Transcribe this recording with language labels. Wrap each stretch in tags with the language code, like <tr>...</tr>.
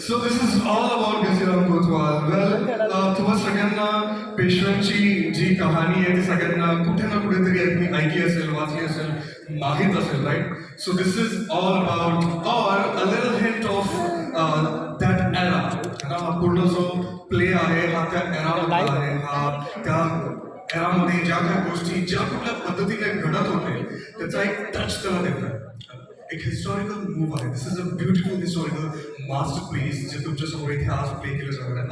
<en>So this is all about Ghaziram Kotwal.</en> <mr>Well, तुम्हा सगळ्यांना पेशव्यांची जी कहाणी आहे ती सगळ्यांना कुठे ना कुठेतरी ऐकली असेल, वाचली असेल, माहीत असेल, right?</mr> <en>So this is all about or a little hint of that era.</en> <mr>हा पूर्ण जो प्ले आहे हा त्या एरामधला आहे, हा त्या एरामध्ये ज्या काही गोष्टी ज्या कुठल्या पद्धतीने घडत होते त्याचा एक टच त्याला देतात. एक हिस्टॉरिकल मूव आहे.</mr> <en>this is a beautiful historical masterpiece</en> <mr>जे तुमच्या समोर इथे आज प्ले केलं जाणार आहे.</mr>